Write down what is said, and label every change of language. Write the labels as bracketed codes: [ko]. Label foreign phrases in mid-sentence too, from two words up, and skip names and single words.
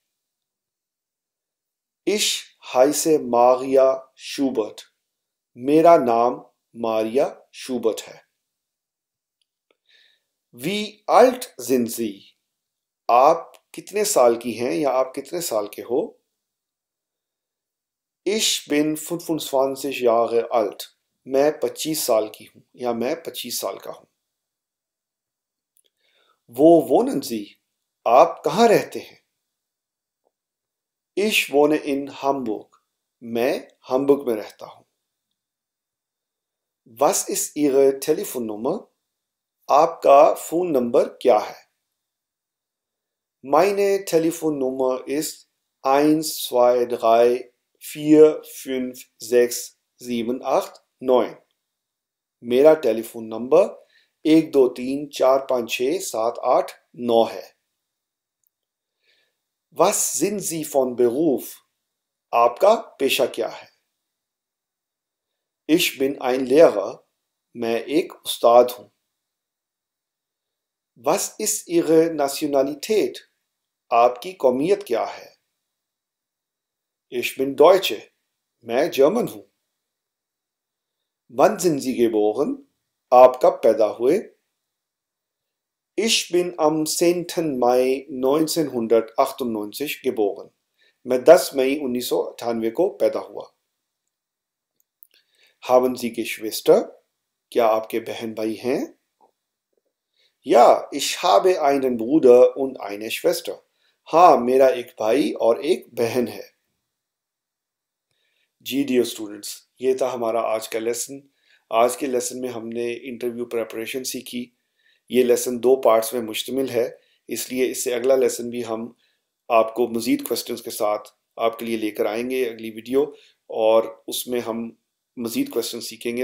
[de] Ich heiße Maria Schubert। [ur] میرا نام ماریا شوبرٹ ہے. [de] Wie alt sind Sie? [ur] آپ کتنے سال کی ہیں یا آپ کتنے سال کے ہو? [de] Ich bin 25 Jahre alt। [ur] میں 25 سال کی ہوں یا میں 25 سال کا ہوں. [de] Wo wohnen Sie? [ur] آپ کہاں رہتے ہیں? [de] Ich wohne in Hamburg। [ur] میں hamburg میں رہتا ہوں. [de] Was ist Ihre Telefonnummer? [ur] آپ کا فون نمبر کیا ہے? [de] Meine Telefonnummer ist 1 2 3 4 5 6 7 8 9। [ur] میرا ٹیلیفون نمبر 1 2 3 4 5 6 7 8 9 ہے. [de] Was sind Sie von Beruf? [ur] آپ کا پیشہ کیا ہے? [de] Ich bin ein Lehrer। [ur] میں ایک استاد ہوں. [de] Was ist Ihre Nationalität? [ur] آپ کی قومیت کیا ہے? [de] Ich bin Deutsche। [ur] میں جرمن ہوں. [de] Wann sind Sie geboren? [ur] آپ کب پیدا ہوئے? [de] Ich bin am 10. Mai 1998 geboren। [ur] میں 10 مئی 1998 کو پیدا ہوا. [de] Haben Sie Geschwister? [ur] کیا آپ کے بہن بھائی ہیں? [de] Ja, ich habe einen Bruder und eine Schwester। [ur] ہاں، میرا ایک بھائی اور ایک بہن ہے۔ جی [en] dear students, [ur] یہ تھا ہمارا آج کا لیسن. آج کے لیسن میں ہم نے [en] interview preparation [ur] سیکھی. یہ لیسن 2 پارٹس میں مشتمل ہے، اس لیے اس سے اگلا لیسن بھی ہم آپ کو مزید کوئسچنز کے ساتھ آپ کے لیے لے کر آئیں گے اگلی ویڈیو، اور اس میں ہم مزید کوئسچن سیکھیں گے.